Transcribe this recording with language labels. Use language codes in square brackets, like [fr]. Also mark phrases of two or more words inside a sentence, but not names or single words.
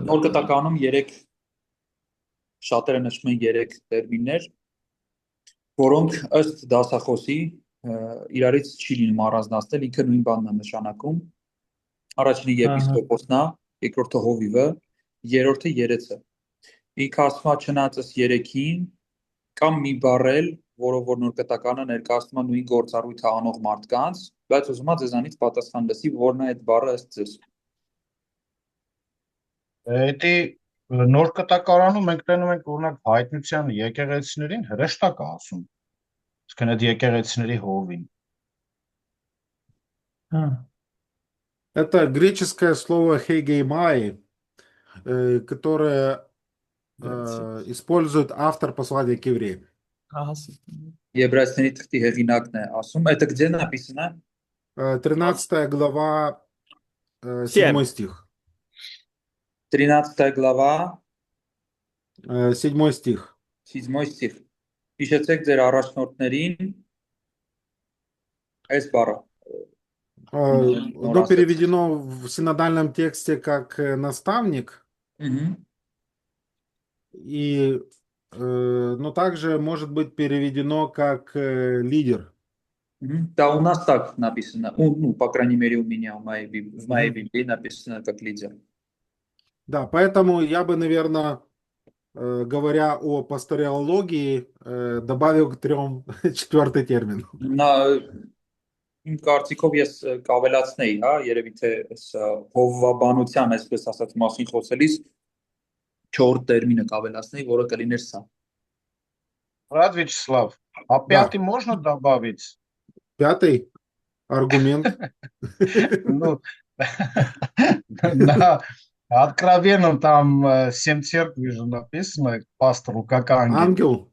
[hy] Նոր կտականում 3 շատերը նշում են 3 տերմիններ, որոնք ըստ դասախոսի իրարից չի լինում առանձնացնել, ինքը նույն բանն է նշանակում։ Առաջինը եպիսկոպոսն է, երկրորդը հովիվը, երրորդը երեցը։ Ինքը ասում է չնայած 3-ին կամ մի բառել, որով որ նոր կտականը ներկայացնում է նույն գործառույթը անող մարդկանց, բայց ուզում է ձեզանից պատասխան լսի, որն է այդ բառը ըստ ձեզ։ Էդի նոր կտակարանում մենք տենում ենք օրինակ հայտնության եկեղեցիներին հրեշտակ է ասում։ Իսկ այդ եկեղեցիների հովին։ Հա։ [ru] это греческое слово хегеймai, которое использует автор послания к евреям. [hy] Եբրայեցիների թղթի հեղինակն է ասում, [ru] это где написано? 13 глава, 7 стих. 13 глава, 7 стих. [hy] 7 стих։ Հիշեցեք ձեր առաջնորդներին այս բառը։ [ru] Оно переведено в синодальном тексте как наставник, и, но также может быть переведено как лидер. Да, у нас так написано. Ну, по крайней мере, у меня, в моей Библии написано как лидер. Да, поэтому я бы, наверное, говоря о пасториологии, добавил к 3 четвертый термин. [hy] Իմ կարծիքով ես կավելացնեի, հա, երևի թե հովվաբանության, այսպես ասած, մասին խոսելիս 4 տերմինը կավելացնեի, որը կլիներ սա։ [ru] Брат Вячеслав, а пятый можно добавить? 5-й аргумент. Ну, на откровенном там 7 церквей же написано пастору как ангел.